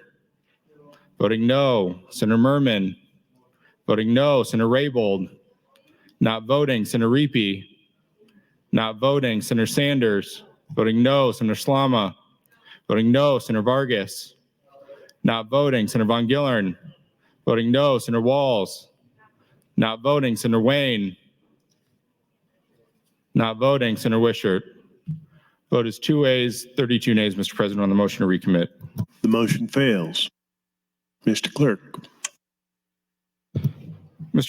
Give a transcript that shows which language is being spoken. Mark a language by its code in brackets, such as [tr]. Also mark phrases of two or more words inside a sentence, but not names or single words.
[en] Voting no, Senator Merman. Voting no, Senator Raybold. Not voting, Senator Reapy. Not voting, Senator Sanders. Voting no, Senator Slama. Voting no, Senator Vargas. Not voting, Senator Von Gillern. Voting no, Senator Walls. Not voting, Senator Wayne. Not voting, Senator Wishart. Vote is 2 ayes, 32 nays, Mr. President, on the motion to recommit. The motion fails. Mr. Clerk. Mr.